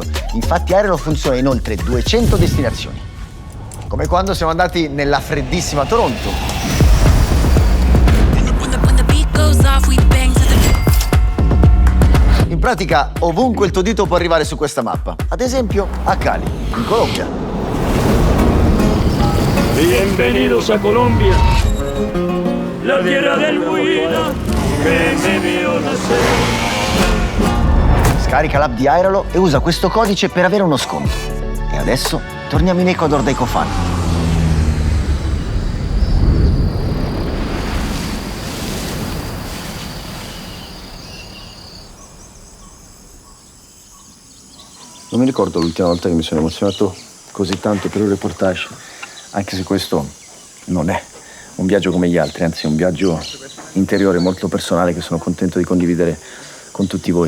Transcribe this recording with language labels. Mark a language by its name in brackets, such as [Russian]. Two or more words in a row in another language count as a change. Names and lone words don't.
[Italian] Infatti Airalo funziona in oltre 200 destinazioni. Come quando siamo andati nella freddissima Toronto. In pratica, ovunque il tuo dito può arrivare su questa mappa. Ad esempio, a Cali, in Colombia. [Spanish] Bienvenidos a Colombia, la tierra del Huila, que me vio nacer. [Italian] Scarica l'app di Airalo e usa questo codice per avere uno sconto. E adesso torniamo in Ecuador dai Cofan. Non mi ricordo l'ultima volta che mi sono emozionato così tanto per un reportage, anche se questo non è un viaggio come gli altri, anzi è un viaggio interiore molto personale che sono contento di condividere con tutti voi.